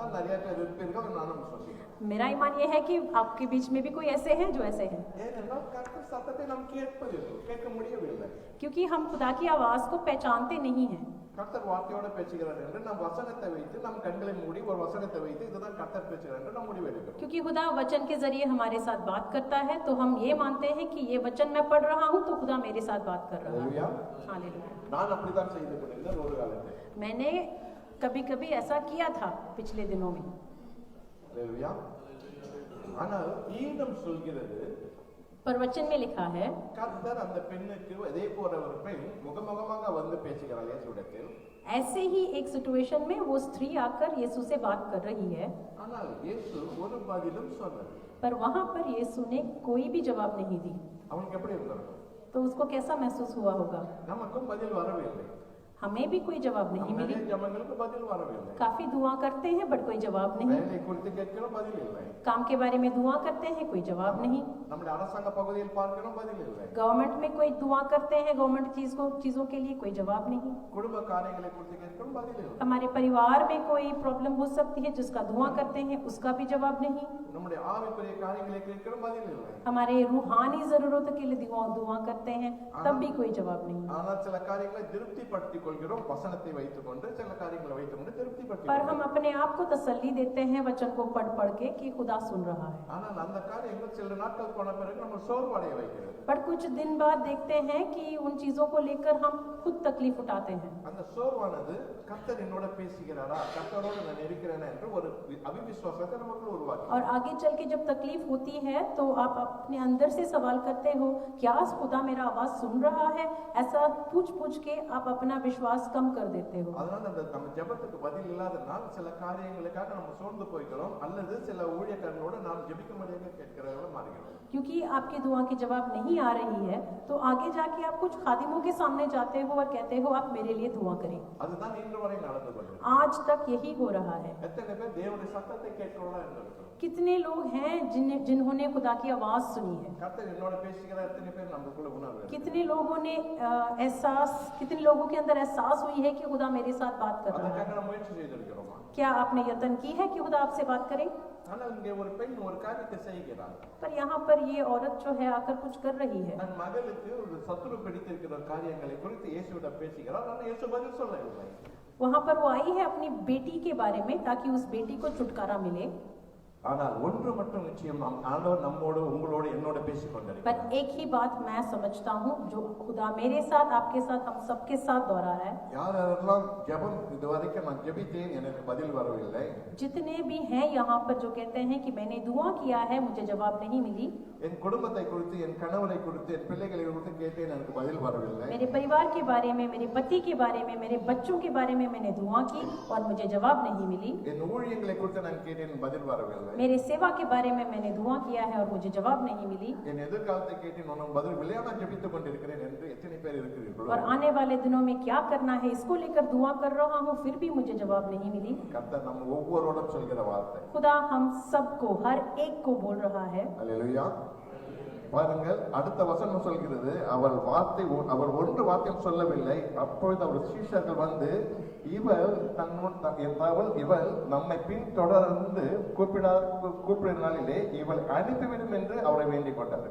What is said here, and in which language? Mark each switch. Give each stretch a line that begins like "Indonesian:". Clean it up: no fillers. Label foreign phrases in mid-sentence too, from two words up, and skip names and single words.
Tamil: நிறைய பேர் இருப்பீர்கள், நானும் சொல்கிறேன்.
Hindi: मेरा ईमान ये है कि आपके बीच में भी कोई ऐसे हैं जो ऐसे हैं.
Tamil: ஏனென்றால் கர்த்தர் சத்தத்தை நாம் கேட்க முடியவில்லை.
Hindi: क्योंकि हम खुदा की आवाज को पहचानते नहीं हैं.
Tamil: கர்த்தர் வார்த்தையோட பேசுகிறார் என்று நாம் வசனத்தை வைத்து நம் கண்களை மூடி ஒரு வசனத்தை வைத்து இதுதான் கர்த்தர் பேசுகிறார் என்று நாம் முடிவெடுக்கிறோம்.
Hindi: क्योंकि खुदा वचन के जरिए हमारे साथ बात करता है तो हम ये मानते हैं कि ये वचन मैं पढ़ रहा हूँ तो खुदा मेरे साथ बात कर रहा है. हालेलुया.
Tamil: நான் அப்படித்தான் செய்து கொண்டிருந்தேன் ஒரு காலத்தில்.
Hindi: मैंने कभी-कभी ऐसा किया था पिछले दिनों में. हालेलुया.
Tamil: ஆனால் ஈனம் சொல்கிறது,
Hindi: पर वचन में लिखा है
Tamil: கர்த்தர் அந்த பெண்ணுக்கு அதே போல ஒரு பெண் முகமுகமாக வந்து பேசுகிறாள் இயேசுவிடத்தில்.
Hindi: ऐसे ही एक सिचुएशन में वो स्त्री आकर यीशु से बात कर रही है.
Tamil: ஆனால் இயேசு ஒரு பதிலும் சொல்லவில்லை.
Hindi: पर वहां पर यीशु ने कोई भी जवाब नहीं दी.
Tamil: அவனுக்கு எப்படி இருந்தது?
Hindi: तो उसको कैसा महसूस हुआ होगा?
Tamil: நமக்கும் பதில் வரவில்லை.
Hindi: हमें भी कोई जवाब नहीं
Tamil: நம்ம
Hindi: मिली।
Tamil: நிறைய ஜெபங்களுக்கு பதில் வரவில்லை.
Hindi: काफी दुआ करते हैं बट कोई जवाब नहीं।
Tamil: வேலை குறித்து கேட்கிறோம், பதில் இல்லை.
Hindi: काम के बारे में दुआ करते हैं, कोई जवाब नहीं।
Tamil: நம்முடைய அரசாங்க பகுதியில் பார்க்கிறோம், பதில் இல்லை.
Hindi: गवर्नमेंट में कोई दुआ करते हैं, गवर्नमेंट चीजों के लिए कोई जवाब नहीं।
Tamil: குடும்ப காரியங்களை குறித்து கேட்கிறோம், பதில் இல்லை.
Hindi: हमारे परिवार में कोई प्रॉब्लम हो सकती है जिसका दुआ करते हैं, उसका भी जवाब नहीं।
Tamil: நம்முடைய ஆவிக்குரிய காரியங்களை கேட்கிறோம், பதில் இல்லை.
Hindi: हमारे रूहानी जरूरतों के लिए दुआ करते हैं, तब भी कोई जवाब नहीं।
Tamil: ஆனால் சில காரியங்களை திருப்திப்படுத்திக் கொள்கிறோம், வசனத்தை வைத்துக்கொண்டு சில காரியங்களை வைத்துக்கொண்டு திருப்திப்படுத்திக்
Hindi: पर हम
Tamil: கொள்கிறோம்.
Hindi: अपने आप को तसल्ली देते हैं वचन को पढ़ के कि खुदा सुन रहा है।
Tamil: ஆனால் அந்த காரியங்கள் சில நாட்கள் போன பிறகு நம்ம சோர்வடைய வைக்கிறது.
Hindi: पर कुछ दिन बाद देखते हैं कि उन चीजों को लेकर हम खुद तकलीफ उठाते हैं।
Tamil: அந்த சோர்வானது கர்த்தர் என்னோட பேசுகிறாரா, கர்த்தரோடு நான் இருக்கிறேனா என்று ஒரு அவிவிசுவாசத்தை நமக்கு உருவாக்கி,
Hindi: और आगे चल के जब तकलीफ होती है तो आप अपने अंदर से सवाल करते हो, क्या खुदा मेरा आवाज सुन रहा है? ऐसा पूछ के आप अपना विश्वास कम कर देते हो।
Tamil: அதனால அந்த நம்ம ஜெபத்துக்கு பதில் இல்லாதனால் சில காரியங்களுக்காக நம்ம சோர்ந்து போய்கிறோம், அல்லது சில ஊழியக்காரர்களோட நாம் ஜெபிக்கும்படியாக கேட்கிறவர்களா மாறுகிறோம்.
Hindi: क्योंकि आपकी दुआ की जवाब नहीं आ रही है तो आगे जाके आप कुछ खादिमों के सामने जाते हो और कहते हो आप मेरे लिए दुआ करें।
Tamil: அதுதான் இன்று வரை நடந்து கொண்டிருக்கிறது.
Hindi: आज तक यही हो रहा है।
Tamil: எத்தனை பேர் தேவனுடைய சத்தத்தை கேட்கிறவர்களா இருந்திருக்கிறோம்?
Hindi: कितने लोग हैं जिन्होंने खुदा की आवाज सुनी है?
Tamil: கர்த்தர் என்னோட பேசுகிற எத்தனை பேர் நமக்குள்ள உணர்வு?
Hindi: कितने लोगों ने कितने लोगों के अंदर एहसास हुई है कि खुदा मेरे साथ बात कर रहा है?
Tamil: அதற்காக நம்ம முயற்சி செய்திருக்கிறோமா?
Hindi: क्या आपने यत्न की है कि खुदा आपसे बात करे?
Tamil: ஆனால் இங்கே ஒரு பெண் ஒரு காரியத்தை செய்கிறார்.
Hindi: पर यहाँ पर ये औरत जो है आकर कुछ कर रही है।
Tamil: தன் மகளுக்கு ஒரு சத்துரு பிடித்திருக்கிற காரியங்களை குறித்து இயேசுவிடம் பேசுகிறார். ஆனால் இயேசு பதில் சொல்லவில்லை.
Hindi: वहाँ पर वो आई है अपनी बेटी के बारे में ताकि उस बेटी को छुटकारा मिले।
Tamil: ஆனால் ஒன்று மட்டும் நிச்சயம், நாம் ஆண்டவர் நம்மோடு உங்களோடு என்னோட பேசிக் கொண்டிருக்கிறார்.
Hindi: पर एक ही बात मैं समझता हूँ जो खुदा मेरे साथ आपके साथ हम सबके साथ दोहरा रहा है।
Tamil: யாரெல்லாம் ஜெபம் இதுவரைக்கும் நான் ஜெபித்தேன் எனக்கு பதில் வரவில்லை,
Hindi: जितने भी हैं यहाँ पर जो कहते हैं कि मैंने दुआ किया है मुझे जवाब नहीं मिली,
Tamil: என் குடும்பத்தை குறித்து, என் கணவரை குறித்து, என் பிள்ளைகளை குறித்து கேட்டேன் எனக்கு பதில் வரவில்லை,
Hindi: मेरे परिवार के बारे में, मेरे पति के बारे में, मेरे बच्चों के बारे में मैंने दुआ की और मुझे जवाब नहीं मिली,
Tamil: என் ஊழியங்களை குறித்து நான் கேட்டேன் பதில் வரவில்லை,
Hindi: मेरे सेवा के बारे में मैंने दुआ किया है और मुझे जवाब नहीं मिली,
Tamil: என் எதிர்காலத்தை கேட்டேன் உனக்கு பதில் இல்லை, ஆனால் ஜெபித்துக் கொண்டிருக்கிறேன் என்று எத்தனை பேர் இருக்கிறீர்களோ?
Hindi: और आने वाले दिनों में क्या करना है इसको लेकर दुआ कर रहा हूँ फिर भी मुझे जवाब नहीं मिली।
Tamil: கர்த்தர் நம்ம ஒவ்வொருவரோடும் சொல்கிற வார்த்தை.
Hindi: खुदा हम सबको, हर एक को बोल रहा है।
Tamil: அல்லேலூயா. பாருங்கள், அடுத்த வசனம் சொல்கிறது, அவள் ஒன்று வார்த்தையும் சொல்லவில்லை. அப்பொழுது அவர் சீஷர்கள் வந்து, இவள் நம்மை பின்தொடர்ந்து கூப்பிட நாளிலே இவள் அனுப்பிவிடும் என்று அவரை வேண்டிக் கொண்டார்கள்.